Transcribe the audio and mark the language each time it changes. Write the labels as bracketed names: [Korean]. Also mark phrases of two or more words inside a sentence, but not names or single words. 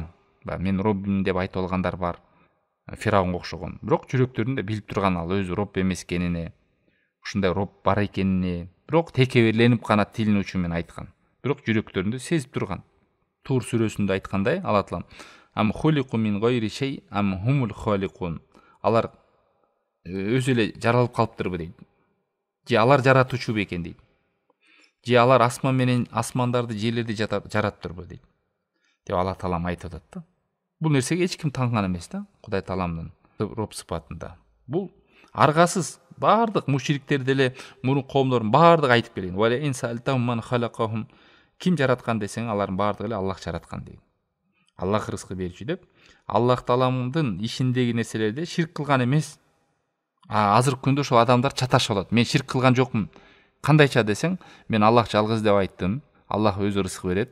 [Kyrgyz] Мен Роббим деп айтып алгандар бар. Фиравунга окшогон. Бирок жүрөктөрүндө билип турган ал өзү Робб эмес экенине, ушундай Робб бар экенине, бирок текебирленип гана тилинин учу менен айткан. Бирок жүрөктөрүндө сезип турган. Тур сүрөсүндө айткандай, Алла Таалам: [Arabic] "أم خلقوا من غير شيء أم هم الخالقون." [Kyrgyz] Алар өзү эле жаралып калыптырбы дейт. Же алар жаратуучу бекен дейт. Же алар асман менен асмандарды, жерлерди жараттырбы дейт. Деп Алла Таалам айтып атат да. Бул нерсеге эч ким танган эмес да, Кудай Тааламдын Роб сыпатында. Бул аргасыз баардык мушриктер деле, мурун коомдордун баардыгы айтып келген. [Arabic] ولئن سألتهم من خلقهم. [Kyrgyz] Ким жараткан десең, алардын баардыгы эле Аллах жараткан дейт. Аллах рызкы берүүчү деп. Аллах Тааламдын ишиндеги нерселерде ширк кылган эмес. Азыркы күндө ошол адамдар чаташып алат. Мен ширк кылган жокмун. Кандайча десең, мен Аллах жалгыз деп айттым. Аллах өзү рызкы берет.